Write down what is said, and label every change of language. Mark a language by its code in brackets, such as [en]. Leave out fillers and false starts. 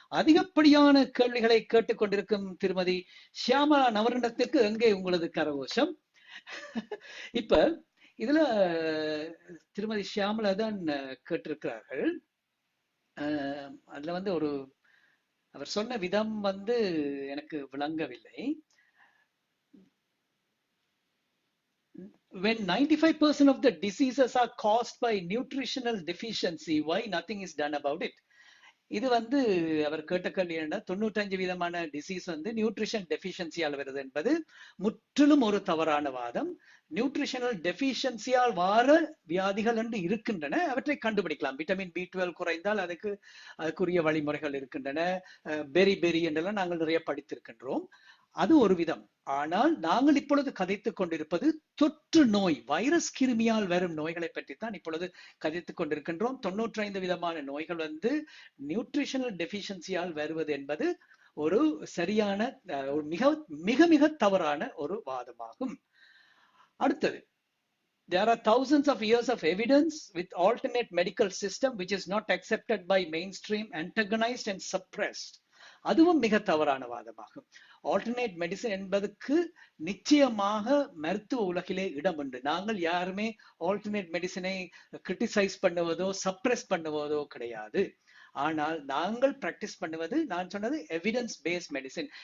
[ta] அதிகப்படியான கேள்விகளை கேட்டுக்கொண்டிருக்கும் திருமதி ஷியாமலா நவரண்டத்துக்கு எங்கே உங்களது கரகோஷம்? இப்ப இதுல திருமதி ஷியாமலா தான் கேட்டிருக்கிறார்கள். அதுல வந்து அவர் சொன்ன விதம் வந்து எனக்கு விளங்கவில்லை. [en] When 95% of the diseases are caused by nutritional deficiency, why nothing is done about it? [ta] இது வந்து அவர் கேட்ட கேள்வி என்ன, 95 விதமான டிசீஸ் வந்து நியூட்ரிஷன் டெஃபிஷியன்சியால் வருது என்பது முற்றிலும் ஒரு தவறான வாதம். நியூட்ரிஷனல் டெஃபிஷியன்சியால் வார வியாதிகள் என்று இருக்கின்றன, அவற்றை கண்டுபிடிக்கலாம். விட்டமின் B12 குறைந்தால் அதுக்குரிய வழிமுறைகள் இருக்கின்றன. பெரி என்றெல்லாம் நாங்கள் நிறைய படித்திருக்கின்றோம். அது ஒரு விதம். ஆனால் நாங்கள் இப்பொழுது கதைத்துக் கொண்டிருப்பது தொற்று நோய், வைரஸ் கிருமியால் வரும் நோய்களை பற்றித்தான் இப்பொழுது கதைத்துக் கொண்டிருக்கின்றோம். 95 விதமான நோய்கள் வந்து நியூட்ரிஷனல் டெஃபிஷியன்சியால் வருவது என்பது ஒரு சரியான, ஒரு மிக மிக தவறான ஒரு வாதமாகும். அடுத்தது, [en] there are thousands of years of evidence with alternate medical system which is not accepted by mainstream, antagonized and suppressed. [ta] அதுவும் மிக தவறான வாதமாகும். ஆல்டர்னேட் மெடிசன் என்பதற்கு நிச்சயமாக மருத்துவ உலகிலே இடம் உண்டு. நாங்கள் யாருமே ஆல்டர்னேட் மெடிசனை கிரிட்டிசைஸ் பண்ணுவதோ சப்ரஸ் பண்ணுவதோ கிடையாது. ஆனால் நாங்கள் பிராக்டிஸ் பண்ணுவது, நான் சொன்னது எவிடன்ஸ் பேஸ்ட் மெடிசன்.